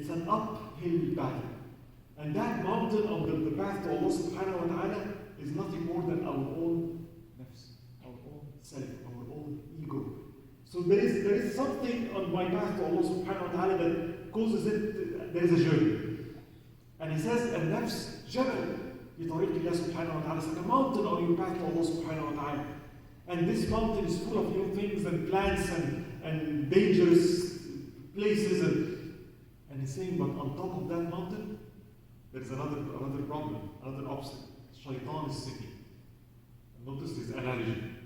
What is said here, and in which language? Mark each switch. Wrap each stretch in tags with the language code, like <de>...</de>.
<en>It's an uphill battle. And that mountain of the path to Allah subhanahu wa ta'ala is nothing more than our own nafs, our own self, our own ego. So there is something on my path to Allah subhanahu wa ta'ala that causes it, there is a journey. And he says,</en> <ar>النفس جبل بطريق الله سبحانه وتعالى.</ar> <en>It's like a mountain on your path to Allah subhanahu wa ta'ala. And this mountain is full of new things and plants and dangerous places. And he's saying, but on top of that mountain, there's another problem, another obstacle. Shaitan is sitting. Notice this analogy.</en>